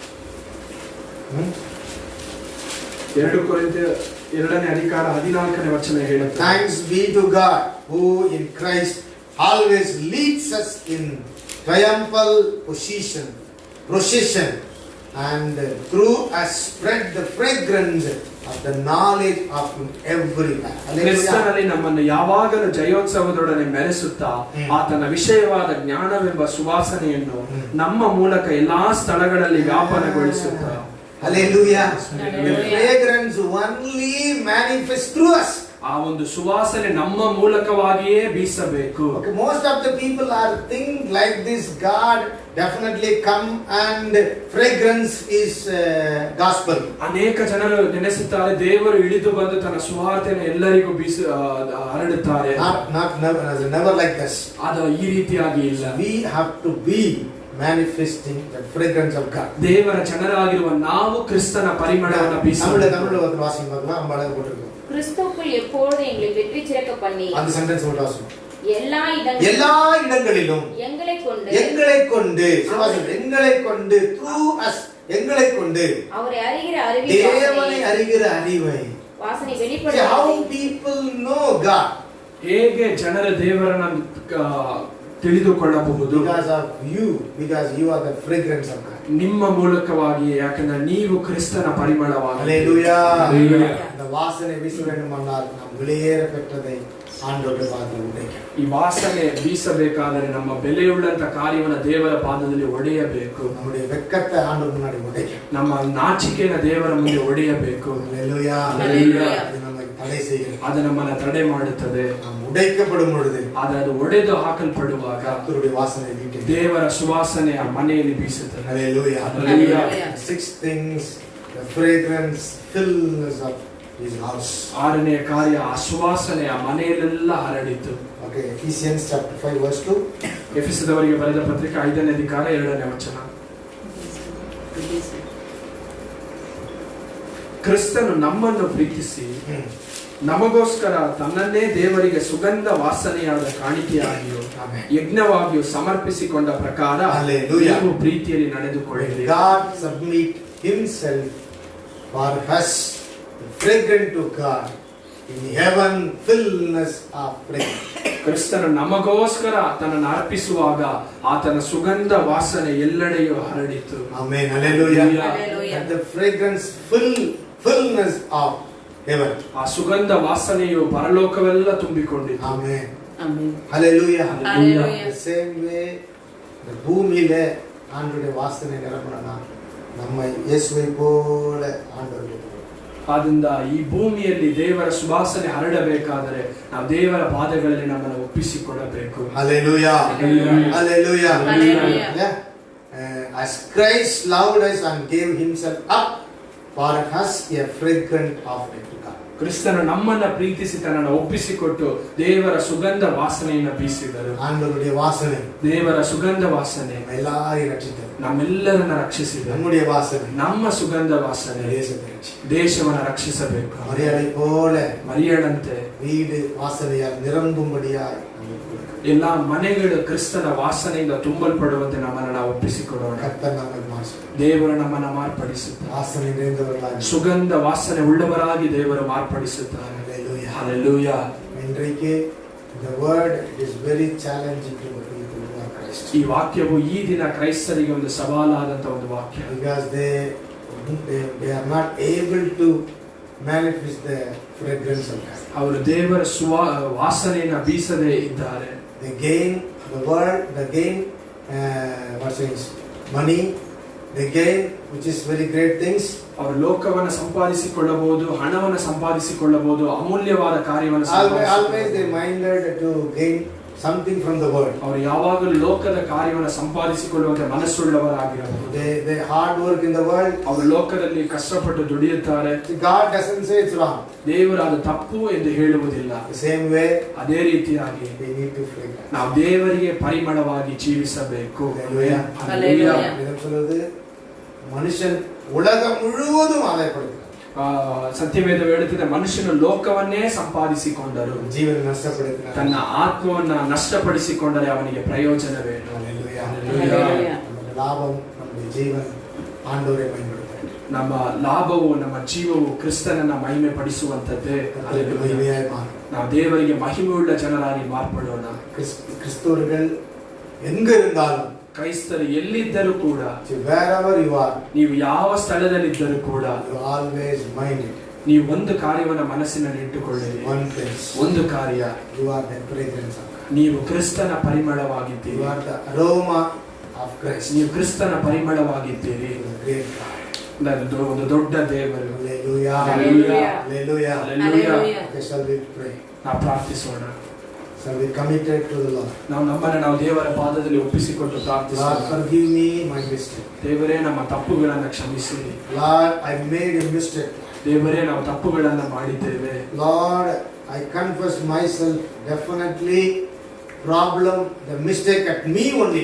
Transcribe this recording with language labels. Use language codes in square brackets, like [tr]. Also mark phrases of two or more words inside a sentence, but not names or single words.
[kn] 2 ಕೊರಿಂಥ್ಯ 2ನೇ ಅಧಿಕಾರ 14ನೇ ವಚನ ಹೇಳುತ್ತದೆ, [en] Thanks be to God who in Christ always leads us in triumphal procession and through us spread the fragrance of the knowledge of him everywhere. [kn] ಕ್ರಿಸ್ತನಲ್ಲಿ ನಮ್ಮನ್ನು ಯಾವಾಗಲೂ ಜಯೋತ್ಸವದೊಡನೆ ಮೆರೆಸುತ್ತಾ ಆತನ ವಿಷಯವಾದ ಜ್ಞಾನವೆಂಬ ಸುವಾಸನೆಯನ್ನು ನಮ್ಮ ಮೂಲಕ ಎಲ್ಲಾ ಸ್ಥಳಗಳಲ್ಲಿ ವ್ಯಾಪನಗೊಳಿಸುತ್ತಾ. [en] Hallelujah. Hallelujah. The fragrance only manifests through us. [kn] ಆ ಒಂದು ಸುವಾಸನೆ ನಮ್ಮ ಮೂಲಕವಾಗಿಯೇ ಬೀಸಬೇಕು. [en] Okay, most of the people are think like this. God definitely come and fragrance is gospel. [kn] ಅನೇಕ ಜನರು ನೆನೆಸುತ್ತಾರೆ ದೇವರು ಇಳಿದು ಬಂದು ತನ್ನ ಸುವಾರ್ತೆಯನ್ನು ಎಲ್ಲರಿಗೂ ಹರಡುತ್ತಾರೆ. [en] Never like this. [kn] ಅದು ಈ ರೀತಿಯಾಗಿ ಇಲ್ಲ. [en] We have to be manifesting the fragrance of God. [kn] ದೇವರ ಜನರಾಗಿರುವ ನಾವು ಕ್ರಿಸ್ತನ ಪರಿಮಳವನ್ನು ಬೀಸಬೇಕು. [ta] தமிழ்ல வந்து வாசிங்க பார்க்கலாம். நம்ம அழகா போட்டுருக்கோம். கிறிஸ்துவுக்குள் எப்பொழுதும் எங்களை வெற்றி சிறக்க பண்ணி அந்த சென்டென்ஸ் மட்டும் வாசிங்க. எல்லா இடங்களிலும் எங்களை கொண்டு எங்களை கொண்டு [en] through us [ta] எங்களை கொண்டு அவரை அறிகிற அறிவை தேவனை அறிகிற அறிவை வாசனை [en] how [ta] வெளிப்படுத்த [en] people know God. [kn] ಹೇಗೆ ಜನರ ದೇವರನ್ನ ತಿಳಿದುಕೊಳ್ಳಬಹುದು. [en] Because of you, because you are the fragrance of God. [kn] ನಿಮ್ಮ ಮೂಲಕವಾಗಿ, ಯಾಕಂದ್ರೆ ನೀವು ಕ್ರಿಸ್ತನ ಪರಿಮಳವಾಗಿ. [en] Hallelujah. Hallelujah. [ta] இந்த வாசனை வீச வேண்டுமானால் நாம் வெளியேற பெற்றதை ஆண்டவருடைய பாதத்தில் உடைக்க. [kn] ಈ ವಾಸನೆ ಬೀಸಬೇಕಾದರೆ ನಮ್ಮ ಬೆಲೆಯುಳ್ಳಂತ ಕಾರ್ಯವನ್ನು ದೇವರ ಪಾದದಲ್ಲಿ ಒಡೆಯಬೇಕು. [ta] நம்முடைய வெட்கத்தை ஆண்டவர் முன்னாடி உடைக்க. [kn] ನಮ್ಮ ನಾಚಿಕೆನ ದೇವರ ಮುಂದೆ ಒಡೆಯಬೇಕು. [en] Hallelujah. Hallelujah. [ta] அது நம்மை தடை செய்கிறது. [kn] ಅದು ನಮ್ಮನ್ನ ತಡೆ ಮಾಡುತ್ತದೆ. [ta] நாம் உடைக்கப்படும் பொழுது [kn] ಆದರೆ ಅದು ಒಡೆದು ಹಾಕಲ್ಪಡುವಾಗ [ta] கர்த்தருடைய வாசனை வீட்டில் [kn] ದೇವರ ಸುವಾಸನೆ ಆ ಮನೆಯಲ್ಲಿ ಬೀಸುತ್ತದೆ. [en] Hallelujah. Hallelujah. 6 things, the fragrance fills up his house. [kn] 6ನೇ ಕಾರ್ಯ, ಆ ಸುವಾಸನೆ ಆ ಮನೆಯಲ್ಲೆಲ್ಲ ಹರಡಿತು. [en] Okay, Ephesians chapter 5 verse 2. [kn] ಎಫೆಸದವರಿಗೆ ಬರೆದ ಪತ್ರಿಕೆ 5ನೇ ಅಧಿಕಾರ 2ನೇ ವಚನ. ಕ್ರಿಸ್ತನು ನಮ್ಮನ್ನು ಪ್ರೀತಿಸಿ ನಮಗೋಸ್ಕರ ತನ್ನನ್ನೇ ದೇವರಿಗೆ ಸುಗಂಧ ವಾಸನೆಯಾದ ಕಾಣಿಕೆಯಾಗಿಯೂ ಯಜ್ಞವಾಗಿಯೂ ಸಮರ್ಪಿಸಿಕೊಂಡ ಪ್ರಕಾರ Hallelujah. ನೀವು ಪ್ರೀತಿಯಲ್ಲಿ ನಡೆದುಕೊಳ್ಳಿರಿ. [en] God submit himself for us, fragrant to God in heaven, fullness of fragrance. [kn] ಕ್ರಿಸ್ತನು ನಮಗೋಸ್ಕರ ತನ್ನನ್ನು ಅರ್ಪಿಸುವಾಗ ಆತನ ಸುಗಂಧ ವಾಸನೆ ಎಲ್ಲೆಡೆಯೂ ಹರಡಿತು. [en] Amen. Hallelujah. Hallelujah. And the fragrance fullness of heaven. [kn] ಆ ಸುಗಂಧ ವಾಸನೆಯು ಪರಲೋಕವೆಲ್ಲ ತುಂಬಿಕೊಂಡಿತು. [en] Amen. Amen. Hallelujah. Hallelujah. The same way the [ta] பூமியிலே ஆண்டவருடைய வாசனை நிரம்பணும்னா நம்ம இயேசுவை போல ஆண்டவருடைய [kn] ಆದ್ದರಿಂದ ಈ ಭೂಮಿಯಲ್ಲಿ ದೇವರ ಸುವಾಸನೆ ಹರಡಬೇಕಾದರೆ ನಾವು ದೇವರ ಪಾದಗಳಲ್ಲಿ ನಮ್ಮನ್ನು ಒಪ್ಪಿಸಿಕೊಡಬೇಕು. [en] Hallelujah. Hallelujah. Hallelujah. Hallelujah. Yeah. As Christ loved us and gave himself up for us, a fragrant offering to God. [kn] ಕ್ರಿಸ್ತನು ನಮ್ಮನ್ನ ಪ್ರೀತಿಸಿ ತನ್ನನ್ನು ಒಪ್ಪಿಸಿಕೊಟ್ಟು ದೇವರ ಸುಗಂಧ ವಾಸನೆಯನ್ನು ಬೀಸಿದರು. [ta] ஆண்டவருடைய வாசனை [kn] ದೇವರ ಸುಗಂಧ ವಾಸನೆ [ta] எல்லாரையும் ரட்சித்தது. [kn] ನಮ್ಮೆಲ್ಲರನ್ನ ರಕ್ಷಿಸಿದರು. [ta] நம்முடைய வாசனை [kn] ನಮ್ಮ ಸುಗಂಧ ವಾಸನೆ [ta] தேசத்தை ரட்சித்தது. [kn] ದೇಶವನ್ನ ರಕ್ಷಿಸಬೇಕು. [ta] மரியாதை போல [kn] ಮರಿಯಳಂತೆ [ta] வீடு வாசனையால் நிரம்பும்படியாய் நமக்கு கொடுக்கிறது. [kn] ಎಲ್ಲಾ ಮನೆಗಳು ಕ್ರಿಸ್ತನ ವಾಸನೆಯಿಂದ ತುಂಬಲ್ಪಡುವಂತೆ ನಮ್ಮನ್ನು ನಾವು ಒಪ್ಪಿಸಿಕೊಡೋಣ. [ta] கர்த்தர் நம்மை மாற்றும். [kn] ದೇವರು ನಮ್ಮನ್ನ ಮಾರ್ಪಡಿಸುತ್ತಾರೆ. [ta] வாசனை நிறைந்தவர்களாய் [kn] ಸುಗಂಧ ವಾಸನೆ ಉಳ್ಳವರಾಗಿ ದೇವರು ಮಾರ್ಪಡಿಸುತ್ತಾರೆ. [en] Hallelujah. Hallelujah. இன்றைக்கு the word is very challenging to the people who are Christ. [kn] ಈ ವಾಕ್ಯವು ಈ ದಿನ ಕ್ರೈಸ್ತರಿಗೆ ಒಂದು ಸವಾಲಾದಂತ ಒಂದು ವಾಕ್ಯ. [en] Because they are not able to manifest the fragrance of God. [kn] ಅವರು ದೇವರ ವಾಸನೆಯನ್ನು ಬೀಸದೇ ಇದ್ದಾರೆ. [en] They gain the world, they gain money, they gain, which is very great things. [kn] ಅವರು ಲೋಕವನ್ನು ಸಂಪಾದಿಸಿಕೊಳ್ಳಬಹುದು, ಹಣವನ್ನು ಸಂಪಾದಿಸಿಕೊಳ್ಳಬಹುದು, ಅಮೂಲ್ಯವಾದ ಕಾರ್ಯವನ್ನು [en] Always they minded to gain something from the world. [kn] ಅವರು ಯಾವಾಗಲೂ ಲೋಕದ ಕಾರ್ಯವನ್ನು ಸಂಪಾದಿಸಿಕೊಳ್ಳುವಂತೆ ಮನಸ್ಸುಳ್ಳವರಾಗಿರಬಹುದು. [en] They hard work in the world. [kn] ಅವರು ಲೋಕದಲ್ಲಿ ಕಷ್ಟಪಟ್ಟು ದುಡಿಯುತ್ತಾರೆ. [en] God doesn't say it's wrong. [kn] ದೇವರು ಅದು ತಪ್ಪು ಎಂದು ಹೇಳುವುದಿಲ್ಲ. [en] The same way [kn] ಅದೇ ರೀತಿಯಾಗಿ [en] they need to fragrance. [kn] ನಾವು ದೇವರಿಗೆ ಪರಿಮಳವಾಗಿ ಜೀವಿಸಬೇಕು. [en] Hallelujah. Hallelujah. [ta] இதம் சொல்றது மனுஷன் உலகம் முழுவதும் ஆதாயப்படுகிறான். [kn] ಸತ್ಯವೇದ ಹೇಳುತ್ತದೆ, ಮನುಷ್ಯನು ಲೋಕವನ್ನೇ ಸಂಪಾದಿಸಿಕೊಂಡರು, ಜೀವನ ನಷ್ಟಪಡುತ್ತಾನೆ, ತನ್ನ ಆತ್ಮವನ್ನ ನಷ್ಟಪಡಿಸಿಕೊಂಡರೆ ಅವನಿಗೆ ಪ್ರಯೋಜನವೇನು? [en] Hallelujah. Hallelujah. [kn] ನಮ್ಮ ಲಾಭம் ನಮ್ಮ ಜೀವನ ಆಂಡವರೇ ಮಹಿಮೆಪಡುತ್ತಾರೆ. ನಮ್ಮ ಲಾಭವು, ನಮ್ಮ ಜೀವವು ಕ್ರಿಸ್ತನನ್ನ ಮಹಿಮೆ ಪಡಿಸುವಂತದ್ದೇ. [ta] மகிமையாய் மாறும். [kn] ನಾವು ದೇವರಿಗೆ ಮಹಿಮೆಯುಳ್ಳ ಜನರಾಗಿ ಮಾರ್ಪಡೋಣ. [ta] கிறிஸ்தவர்கள் எங்க இருந்தாலும், [kn] ಕ್ರೈಸ್ತರು ಎಲ್ಲಿದ್ದರೂ ಕೂಡ, [en] wherever you are, [kn] ನೀವು ಯಾವ ಸ್ಥಳದಲ್ಲಿದ್ದರೂ ಕೂಡ, [en] you always mind it. [kn] ನೀವು ಒಂದು ಕಾರ್ಯವನ್ನು ಮನಸ್ಸಿನಲ್ಲಿ ಇಟ್ಟುಕೊಳ್ಳಿರಿ. [en] One thing, [kn] ಒಂದು ಕಾರ್ಯ, [en] you are the fragrance of God. [kn] ನೀವು ಕ್ರಿಸ್ತನ [en] You [kn] ಪರಿಮಳವಾಗಿದ್ದೀರಿ. [en] are the aroma of Christ. [kn] ನೀವು ಕ್ರಿಸ್ತನ ಪರಿಮಳವಾಗಿದ್ದೀರಿ. [en] The great God. [kn] ಒಂದು ದೊಡ್ಡ ದೇವರು. [en] Hallelujah. Hallelujah. Hallelujah. Hallelujah. Okay, shall we pray? [kn] ನಾವು ಪ್ರಾರ್ಥಿಸೋಣ. [en] Shall we committed to the Lord? [kn] ನಾವು ದೇವರ ಪಾದದಲ್ಲಿ ಒಪ್ಪಿಸಿಕೊಂಡು [en] Lord, [kn] ಪ್ರಾರ್ಥಿಸೋಣ. [en] forgive me my mistake. [kn] ದೇವರೇ, ನಮ್ಮ ತಪ್ಪುಗಳನ್ನು ಕ್ಷಮಿಸಿರಿ. [en] Lord, I made a mistake. [kn] ದೇವರೇ, ನಾವು ತಪ್ಪುಗಳನ್ನು ಮಾಡಿದ್ದೇವೆ. [en] Lord, I confess myself definitely problem, the mistake at me only.